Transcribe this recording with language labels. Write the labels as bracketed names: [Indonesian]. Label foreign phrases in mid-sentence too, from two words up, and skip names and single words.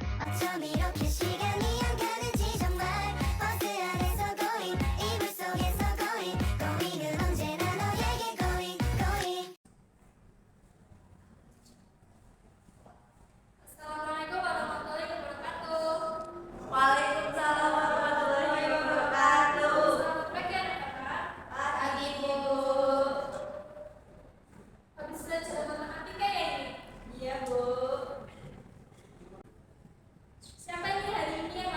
[Korean] 어쩜 이렇게 시간이 안 가는지 정말 버스 안에서 고잉 이불 속에서 고잉 고잉은 언제나 너에게 [English] going going. [Arabic] السلام عليكم ورحمة الله وبركاته. وعليكم السلام ورحمة الله وبركاته. [Indonesian] Selamat pagi anak-anak. Pagi, Bu. Habis belajar matematika ya ini? Iya, Bu. Siapa ini hari ini?